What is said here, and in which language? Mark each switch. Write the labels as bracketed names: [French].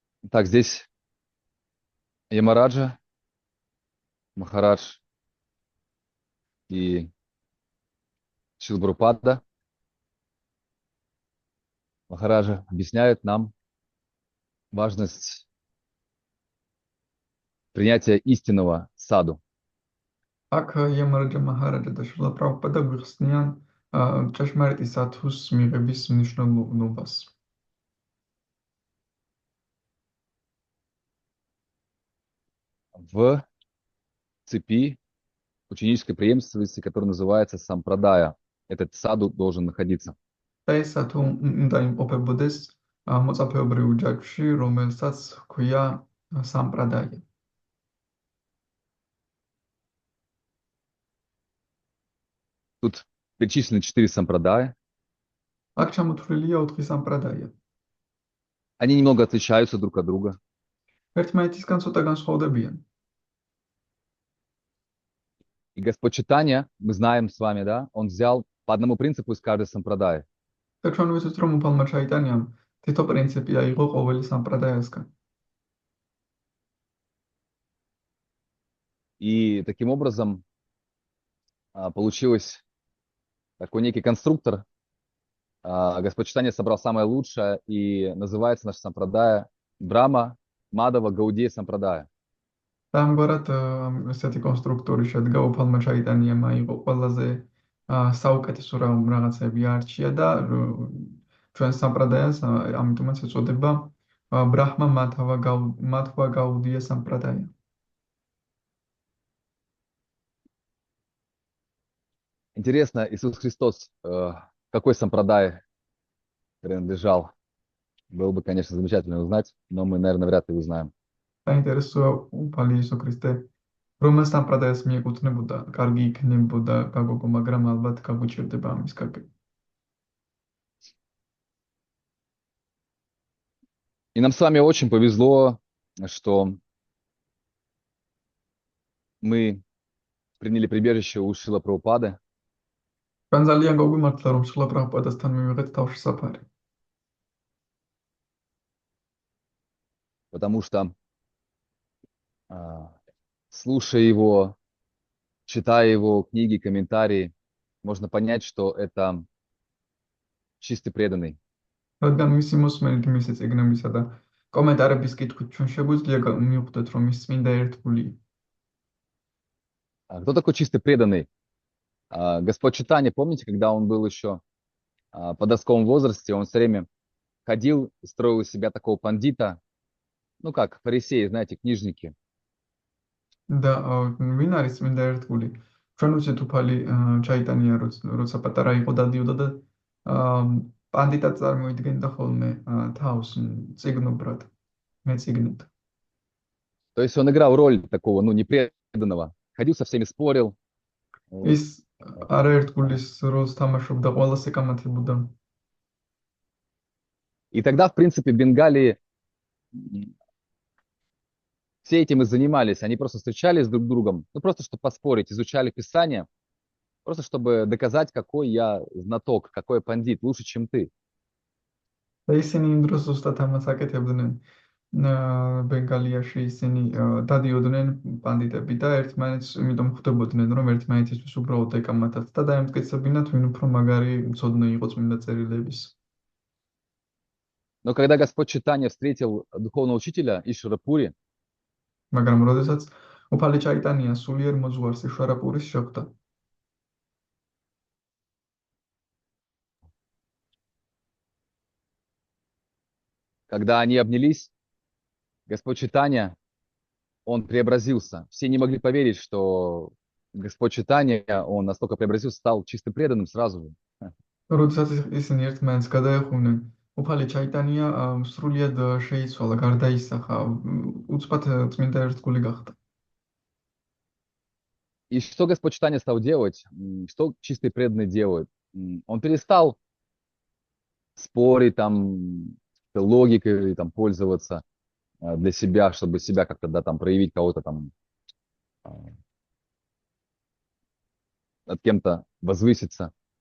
[Russian] Так, здесь Ямараджа, Махарадж и Шрила Прабхупада Махараджа объясняют нам важность принятия истинного саду. [Georgian] აქ იამარაჯა მაჰარაჯა და შრილა პრაბჰუპადა გვიხსნიან ჭეშმარიტი სათუს მიღების მნიშვნელობას. [Russian] В цепи ученической преемственности, которая называется сампрадая, этот саду должен находиться. [Georgian] და ეს სათუ უნდა იმყოფებოდეს მოწაფეობრივ ჯაჭვში, რომელსაც ჰქვია სამპრადაია. [Russian] Тут перечислены 4 сампрадая. [Georgian] აქ ჩამოთვლილია 4 სამპრადაია. [Russian] Они немного отличаются друг от друга. [Georgian] ერთმანეთისგან ცოტა განსხვავდებიან. [Russian] И Господь Чайтанья, мы знаем с вами, да, он взял по одному принципу из каждой сампрадая. [Georgian] და ჩვენ ვიცით, რომ უფალმა ჩაიტანიამ თითო პრინციპი აიღო ყოველი სამპრადაიასგან. [Russian] И таким образом получилось такой некий конструктор. Господь Чайтанья собрал самое лучшее, и называется наша сампрадая Брама, Мадава, Гаудия сампрадая. [Georgian] და ამგვარად ესეთი კონსტრუქტორი შედგა, უფალმა ჩაიტანიამ აიღო ყველაზე საუკეთესო რაღაცები არჩია და ჩვენ სამპრადაიას ამიტომაც ეწოდება ბრაჰმა მადჰვა გაუდია სამპრადая. [Russian] Интересно, Иисус Христос какой сампрадай принадлежал? Было бы, конечно, замечательно узнать, но мы, наверное, вряд ли узнаем. [Georgian] საინტერესოა უფალი იესო ქრისტე რომელ სამპრადაიას მიეკუთვნებოდა, კარგი იქნებოდა გაგოგო, მაგრამ ალბათ გაგვიჭირდება ამის გაგება. [Russian] И нам с вами очень повезло, что мы приняли прибежище у Шрила Прабхупады. [Georgian] ჩვენ ძალიან გვიმართლა, რომ შრილა პრაბჰუპადასთან მივიღეთ თავშესაფარი. [Russian] потому что, слушая его, читая его книги, комментарии, можно понять, что это чистый преданный. [Georgian] რადგან მისი მოსმენით მისი წიგნებისა და კომენტარების კითხვით ჩვენ შეგვიძლია მივხვდეთ, რომ ის წმინდა ერთგულია. [Russian] Кто такой чистый преданный? Господь Чайтанья, помните, когда он был еще в подростковом возрасте, он все время ходил и строил из себя такого пандита, ну как фарисеи, знаете, книжники. [Georgian] და ვინ არის წმინდა ერთგული? ჩვენ ვიცით უფალი ჩაიტანია, როცა პატარა იყო, დადიოდა და პანდიტად წარმოიდგენდა ხოლმე თავს წიგნობრად, მეწიგნად. [Russian] То есть он играл роль такого, ну, непреданного. Ходил со всеми, спорил. Вот. [Georgian] ის არაერთგულის როლს თამაშობდა, ყველას ეკამათებოდა. [Russian] И тогда, в принципе, в Бенгалии все этим и занимались. Они просто встречались друг с другом, ну, просто чтобы поспорить, изучали Писание, просто чтобы доказать, какой я знаток, какой я пандит, лучше, чем ты. [Georgian] და ისინი იმ დროს ზუსტად ამას აკეთებდნენ. ბენგალიაში ისინი დადიოდნენ პანდიტები და ერთმანეთს იმიტომ ხვდებოდნენ, რომ ერთმანეთისთვის უბრალოდ ეკამათათ და დაემტკიცებინათ, ვინ უფრო მაგარი მცოდნე იყო წმინდა წერილების. [Russian] Но когда Господь Чайтанья встретил духовного учителя Ишвара Пури, [Georgian] მაგრამ როდესაც უფალი ჩაიტანია სულიერ მოძღვარს იშვარა პურის შეხვდა, [Russian] когда они обнялись, Господь Чайтанья, он преобразился. Все не могли поверить, что Господь Чайтанья, он настолько преобразился, стал чистым преданным сразу же. [Georgian] როდესაც ისინი ერთმანეთს გადაეხუნენ, უფალი ჩაიტანია სრულიად შეიცვალა, გარდაისახა, უცბად წმინდა ერთგული გახდა. [Russian] И что Господь Чайтанья стал делать? Что чистые преданные делают? Он перестал спорить, там, логикой там, пользоваться для себя, чтобы себя как-то, да, там, проявить кого-то там, над кем-то возвыситься.